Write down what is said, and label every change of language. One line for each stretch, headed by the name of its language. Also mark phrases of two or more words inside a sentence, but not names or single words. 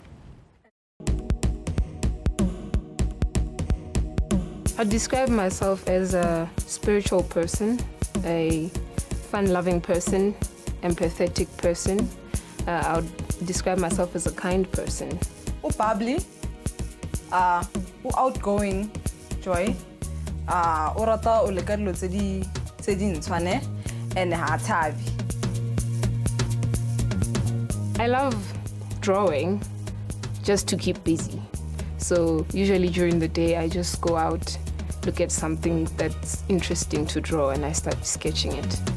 English: I describe myself as a spiritual person, a fun-loving person, empathetic person. I would describe myself as a kind person. Bubbly, outgoing, Joy,
Tswana: orata o leka dilo tse di ntshwane,
English: and happy. I love drawing just to keep busy. So usually during the day, I just go out, look at something that's interesting to draw, and I start sketching it.